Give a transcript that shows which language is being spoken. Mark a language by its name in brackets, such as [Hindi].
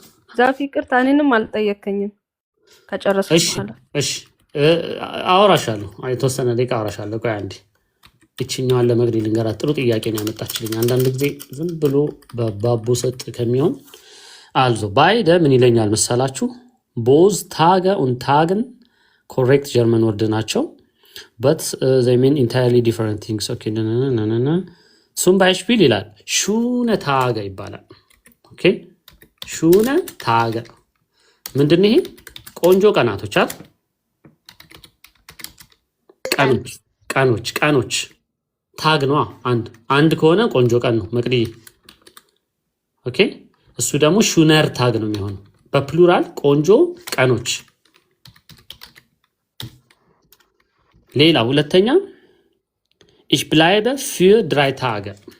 [Amharic] ዛፍ ይቅርታ እኔንም አልጠየከኝም ከጨረስኩ በኋላ እሺ አወራሻለሁ። የተወሰነ ደቂቃ አወራሻለሁ። ቆይ አንዴ እቺኛዋን ለመግዲ ልንገራት። ጥሩ ጥያቄ ነው ያመጣችልኝ። አንዳንድ ጊዜ ዝም ብሎ በባቡ ሰጥ ከሚሆን also beide ምን ይለኛል መሰላችሁ? [English] both Tage und Tagen correct German word ናቸው but they mean entirely different things. [German] okay zum Beispiel ይላል schöne Tage ይባላል። ኦኬ schöne Tage ምንድን ነው? [Amharic] ቆንጆ ቀናቶች አይደል? ቀኖች ታግ ነው። አንድ ከሆነ ቆንጆ ቀን ነው መቅዲ። ኦኬ እሱ ደግሞ ሹነር ታግ ነው የሚሆነው በፕሉራል ቆንጆ ቀኖች። ሌላ ሁለተኛ ich bleibe für 3 Tage.